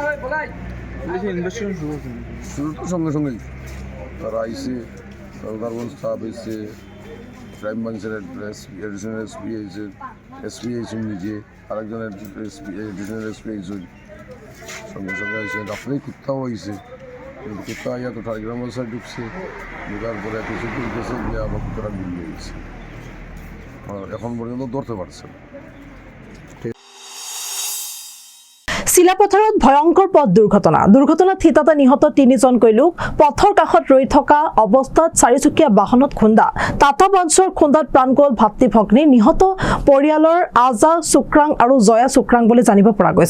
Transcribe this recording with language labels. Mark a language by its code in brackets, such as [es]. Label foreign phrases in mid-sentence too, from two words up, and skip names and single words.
[bn] শুরু তো সঙ্গে সঙ্গেই তারা আইসে, সরকারগঞ্জ স্টাফ এসছে, ক্রাইম ব্রাঞ্চের এডিশনাল এসপি আইছে, এসপি আইছেন নিজে, আরেকজনের এডিশনাল এসপি আইছেন, সঙ্গে সঙ্গে আইসে। রাত্রেই কুত্তাও আইসে, কিন্তু কুত্তা আইয়া তো টাইগ্রাম বাসায় ঢুকছে, ঢুকার পরে কিছু গেছে গিয়ে আবার কুত্তারা গুলিয়ে গেছে। এখন পর্যন্ত ধরতে পারছে না। [as] চিলাপথাৰত ভয়ংকৰ পথ দুৰ্ঘটনাত থিতাতে নিহত 3জনকৈ লোক। পথৰ কাষত ৰৈ থকা অৱস্থাত 4চকীয়া বাহনত খুন্দা। টাটা পাঞ্চৰ খুন্দাত প্ৰাণ গ'ল ভাতৃ ভগ্নী। নিহত পৰিয়ালৰ আজা শুক্ৰাং আৰু জয়া শুক্ৰাং বুলি জানিব পৰা গৈছে।